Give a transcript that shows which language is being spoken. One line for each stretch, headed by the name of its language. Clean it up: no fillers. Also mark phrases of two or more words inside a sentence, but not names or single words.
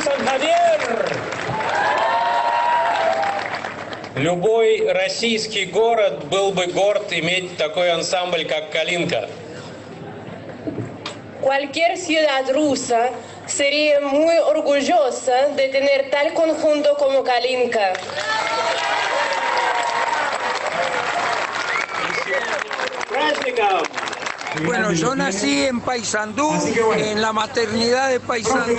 Russian: Сан-Хавьер! Любой российский город был бы горд иметь такой ансамбль, как «Калинка».
Spanish: Cualquier ciudad rusa sería muy orgullosa de tener tal conjunto como Kalinka. Bueno, yo nací en Paysandú, en la maternidad de Paysandú.